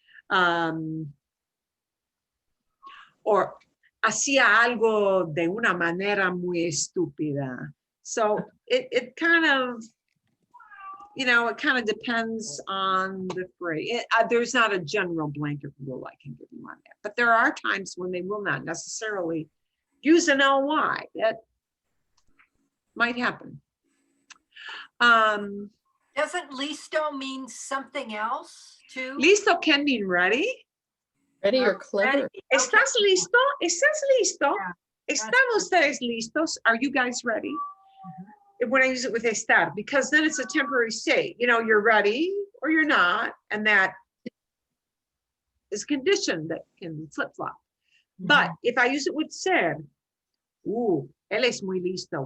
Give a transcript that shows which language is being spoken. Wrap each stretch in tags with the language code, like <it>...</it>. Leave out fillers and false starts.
<es>Or hacía algo de una manera muy estúpida.</es> <en>So it kind of, you know, it kind of depends on the phrase. There's not a general blanket rule I can give you on that, but there are times when they will not necessarily use an ly. That might happen. Doesn't listo mean something else too? Listo can mean ready. Ready or clever? Ready.</en> <es>¿Estás listo? ¿Estás listo?</es> <en>Yeah.</en> <es>¿Están ustedes listos?</es> <en>Are you guys ready? When I use it with estar, because then it's a temporary state. You know, you're ready or you're not, and that is a condition that can flip-flop. But if I use it with ser,</en> <es>él es muy listo.</es>